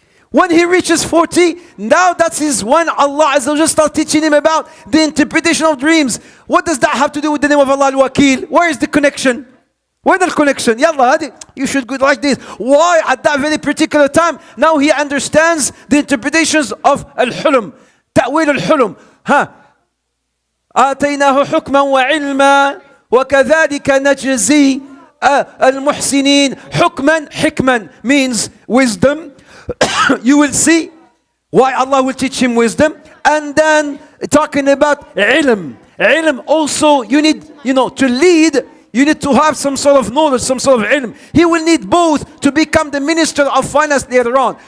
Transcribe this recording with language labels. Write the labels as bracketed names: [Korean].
[English] When he reaches 40, now that's when Allah Azza wa Jalla starts teaching him about the interpretation of dreams. What does that have to do with the name of Allah al-Wakil? Where is the connection? Where's the connection? Yalla, you should go like this. Why at that very particular time? Now he understands the interpretations of al-hulum. [Arabic] Ta'wil al-hulum. آتيناه حكما وعلما وكذلك نجزي المحسنين. [English] Hikman means wisdom. You will see why Allah will teach him wisdom. And then talking about ilm. Ilm also, you need, to lead, you need to have some sort of knowledge, some sort of ilm. He will need both to become the minister of finance later on.